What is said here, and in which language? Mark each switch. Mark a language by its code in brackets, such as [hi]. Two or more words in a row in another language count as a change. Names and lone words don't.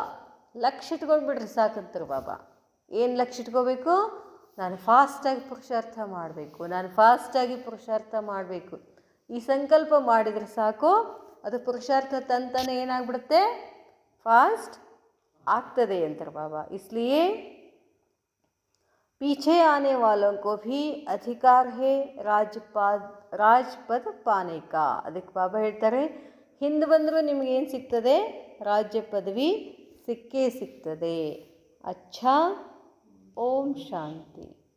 [kn] ಲಕ್ಷ್ಯ ಇಟ್ಕೊಂಡ್ಬಿಡ್ರಿ ಸಾಕಂತಾರೆ ಬಾಬಾ. ಏನು ಲಕ್ಷ್ಯ ಇಟ್ಕೋಬೇಕು, ನಾನು ಫಾಸ್ಟಾಗಿ ಪುರುಷಾರ್ಥ ಮಾಡಬೇಕು. ಈ ಸಂಕಲ್ಪ ಮಾಡಿದರೆ ಸಾಕು, ಅದು ಪುರುಷಾರ್ಥ ತಂತಾನೆ ಏನಾಗ್ಬಿಡುತ್ತೆ, ಫಾಸ್ಟ್ ಆಗ್ತದೆ ಅಂತಾರೆ ಬಾಬಾ. [hi] इसलिए पीछे आने वालों को भी अधिकार है राजपद पाने का. [kn] ಅದಕ್ಕೆ ಬಾಬಾ ಹೇಳ್ತಾರೆ, ಹಿಂದೆ ಬಂದರೂ ನಿಮಗೇನು ಸಿಗ್ತದೆ, ರಾಜ್ಯ ಪದವಿ ಸಿಕ್ಕೇ ಸಿಗ್ತದೆ. ಅಚ್ಛಾ, ಓಂ ಶಾಂತಿ.